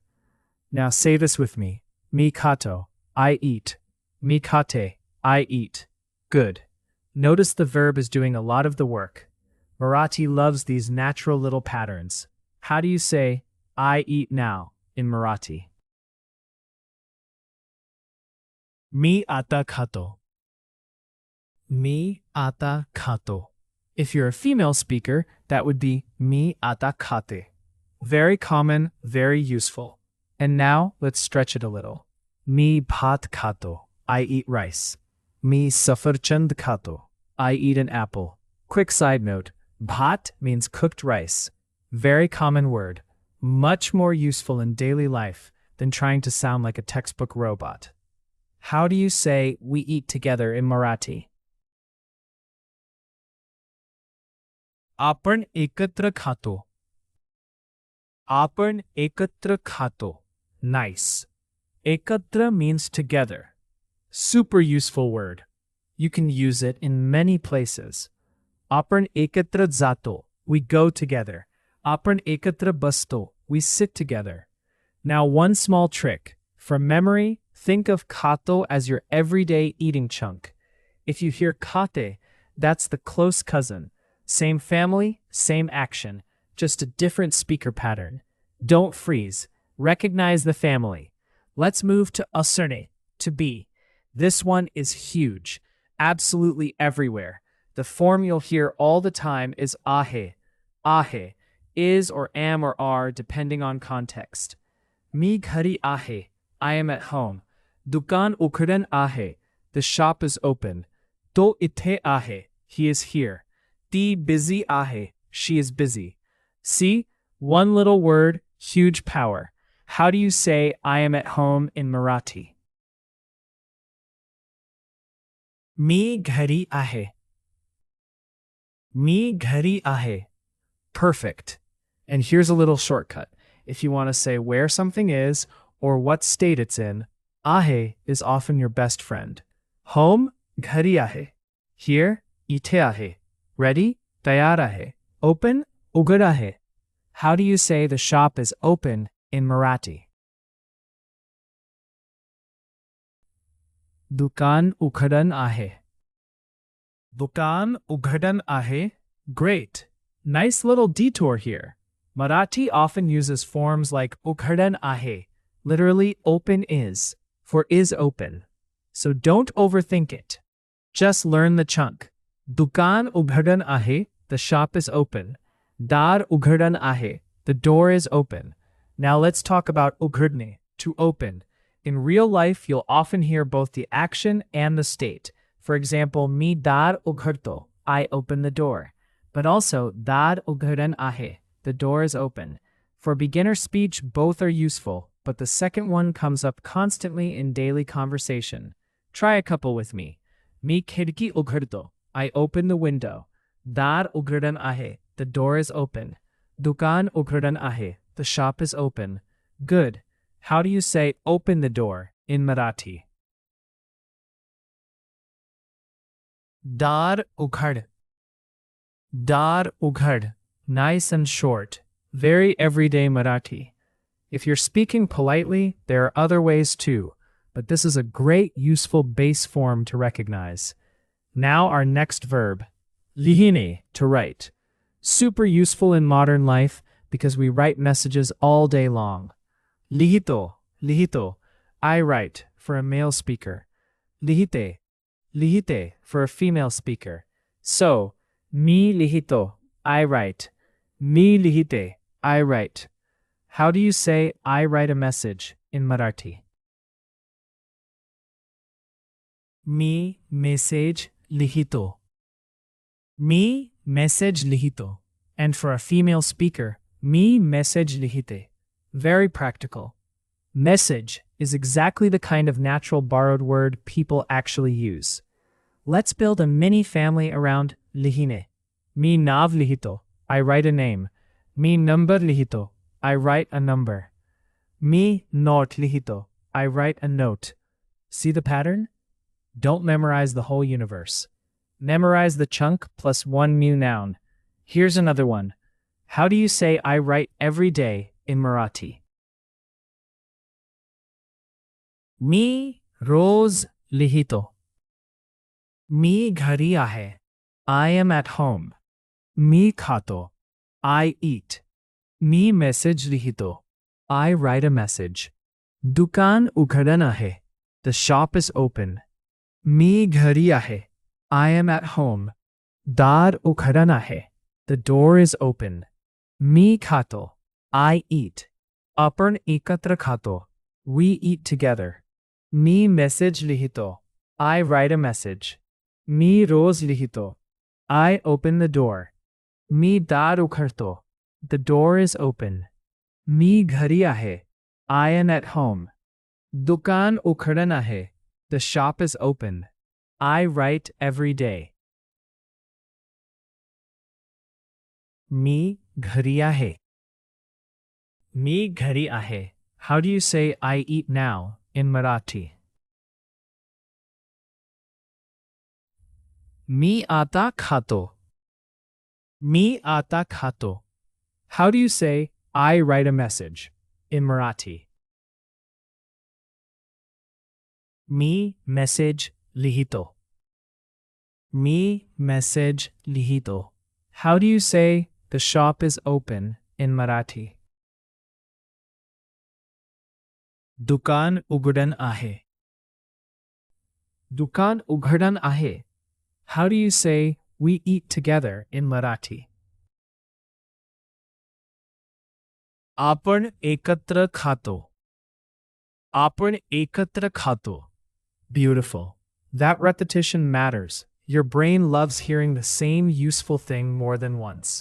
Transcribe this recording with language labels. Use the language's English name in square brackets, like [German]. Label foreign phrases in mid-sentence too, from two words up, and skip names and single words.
[English] Now say this with me. [Marathi] मी खातो, [English] I eat. [Marathi] मी खाते, [English] I eat. Good. Notice the verb is doing a lot of the work. Marathi loves these natural little patterns. How do you say, I eat now, in Marathi? [Marathi] मी आता खातो. मी आता खातो. [English] If you're a female speaker, that would be [Marathi] मी आता खाते. [English] Very common, very useful. And now, let's stretch it a little. [Marathi] मी भात खातो. [English] I eat rice. [Marathi] मी सफरचंद खातो. [English] I eat an apple. Quick side note, bhat means cooked rice. Very common word. Much more useful in daily life than trying to sound like a textbook robot. How do you say we eat together in Marathi? [Marathi] आपण एकत्र खातो. आपण एकत्र खातो. [English] Nice. Ekatra means together. Super useful word. You can use it in many places. [Marathi] आपण एकत्र जातो. [English] We go together. [Marathi] आपण एकत्र बसतो. [English] We sit together. Now one small trick. For memory, think of khato as your everyday eating chunk. If you hear khate, that's the close cousin. Same family, same action, just a different speaker pattern. Don't freeze. Recognize the family. Let's move to aserne, to be. This one is huge, absolutely everywhere. The form you'll hear all the time is ahe. Ahe, is or am or are depending on context. [Marathi] मी घरी आहे, [English] I am at home. [Marathi] दुकान उघडं आहे, [English] the shop is open. [Marathi] तो इथे आहे, [English] he is here. [Marathi] Ti busy ahe, [English] she is busy. See? One little word, huge power. How do you say I am at home in Marathi? [Marathi] मी घरी आहे. मी घरी आहे. [English] Perfect. And here's a little shortcut. If you want to say where something is or what state it's in, ahe is often your best friend. Home, [Marathi] घरी आहे. Here, इथे आहे. Ready? तयार आहे. Open? उघड आहे. [English] How do you say the shop is open in Marathi? [Marathi] दुकान उघडं आहे. दुकान उघडं आहे. [English] Great. Nice little detour here. Marathi often uses forms like [Marathi] उघडं आहे, [English] literally open is, for is open. So don't overthink it. Just learn the chunk. [Marathi] दुकान उघडं आहे, [English] the shop is open. [Marathi] दार उघडं आहे, [English] the door is open. Now let's talk about ughadne, to open. In real life, you'll often hear both the action and the state. For example, [Marathi] मी दार उघडतो, [English] I open the door. But also, [Marathi] दार उघडं आहे, [English] the door is open. For beginner speech, both are useful, but the second one comes up constantly in daily conversation. Try a couple with me. [Marathi] मी खिडकी उघडतो, [English] I open the window. [Marathi] दार उघडं आहे, [English] the door is open. [Marathi] दुकान उघडं आहे, [English] the shop is open. Good. How do you say open the door in Marathi? [Marathi] दार उघड. दार उघड. [English] Nice and short. Very everyday Marathi. If you're speaking politely, there are other ways too, but this is a great useful base form to recognize. Now our next verb, lihine, to write. Super useful in modern life because we write messages all day long. [Marathi] लिहितो, लिहितो, [English] I write for a male speaker. [Marathi] लिहिते, लिहिते [English] for a female speaker. So, [Marathi] मी लिहितो, [English] I write. [Marathi] मी लिहिते, [English] I write. How do you say I write a message in Marathi? [Marathi] मी मेसेज लिहितो. मी मेसेज लिहितो. [English] And for a female speaker, [Marathi] मी मेसेज लिहिते. [English] Very practical. Message is exactly the kind of natural borrowed word people actually use. Let's build a mini family around lihine. [Marathi] मी नाव लिहितो, [English] I write a name. [Marathi] मी नंबर लिहितो, [English] I write a number. [Marathi] मी नोट लिहितो, [English] I write a note. See the pattern? Don't memorize the whole universe. Memorize the chunk plus one new noun. Here's another one. How do you say I write every day in Marathi? [Marathi] मी रोज लिहितो. मी घरी आहे. [English] I am at home. [Marathi] मी खातो. [English] I eat. [Marathi] मी मेसेज लिहितो. [English] I write a message. [Marathi] दुकान उघडं आहे. [English] The shop is open. [Marathi] मी घरी आहे. [English] I am at home. [Marathi] दार उघडं आहे. [English] The door is open. [Marathi] मी खातो. [English] I eat. [Marathi] आपण एकत्र खातो. [English] We eat together. [Marathi] मी मेसेज लिहितो. [English] I write a message. [Marathi] मी रोज लिहितो. [English] I open the door. [Marathi] मी दार उखरतो. [English] The door is open. [Marathi] मी घरी आहे. [English] I am at home. [Marathi] दुकान उघडं आहे. [English] The shop is open. I write every day. [Marathi] मी घरी आहे. मी घरी आहे. [English] How do you say I eat now in Marathi? [Marathi] मी आता खातो. मी आता खातो. [English] How do you say I write a message in Marathi? [Marathi] मी मेसेज लिहितो. मी मेसेज लिहितो. [English] How do you say the shop is open in Marathi? [Marathi] दुकान उघडं आहे. दुकान उघडं आहे. [English] How do you say we eat together in Marathi? [Marathi] आपण एकत्र खातो. आपण एकत्र खातो. [English] Beautiful. That repetition matters. Your brain loves hearing the same useful thing more than once.